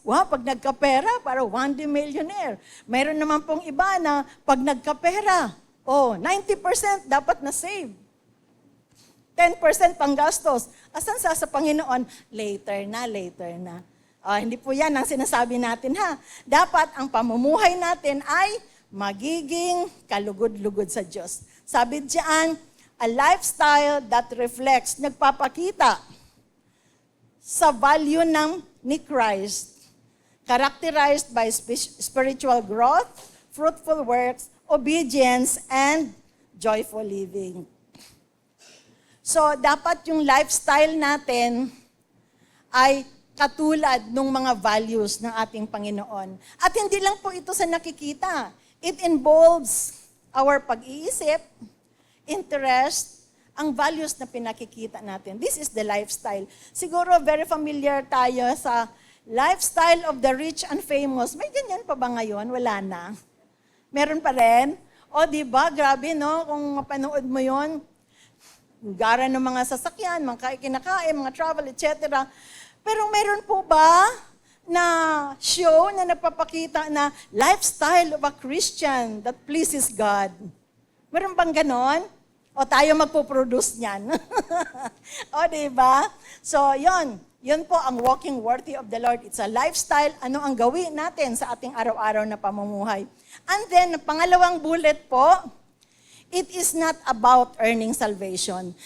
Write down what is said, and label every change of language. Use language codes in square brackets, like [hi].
[tl] Wow, pag nagkapera, para [en] one day millionaire. [tl] Meron naman pong iba na pag nagkapera, 90% dapat na save. 10% pang gastos. Asan sa Panginoon? Later na. Hindi po yan ang sinasabi natin ha. Dapat ang pamumuhay natin ay magiging kalugod-lugod sa Diyos. Sabi diyan, [en] a lifestyle that reflects, [tl] nagpapakita sa [en] value ni Christ, characterized by spiritual growth, fruitful works, obedience, and joyful living. [tl] So, dapat yung lifestyle natin ay katulad ng mga values ng ating Panginoon. At hindi lang po ito sa nakikita. [en] It involves our [tl] pag-iisip, interest, ang values na pinakikita natin. [en] This is the lifestyle. [tl] Siguro [en] very familiar [tl] tayo sa [en] lifestyle of the rich and famous. [tl] May ganyan pa ba ngayon? Wala na. Meron pa rin? Di ba? Grabe, no? Kung mapanood mo yon, gara ng mga sasakyan, mga kinakain, mga travel, etc. Pero meron po ba na show na nagpapakita na [en] lifestyle of a Christian that pleases God? [tl] Meron bang ganon? O tayo magpo-produce niyan? Diba? So, yun po ang [en] walking worthy of the Lord. It's a lifestyle. [tl] Ano ang gawin natin sa ating araw-araw na pamumuhay? [en] And then, [tl] pangalawang bullet po, [en] it is not about earning salvation.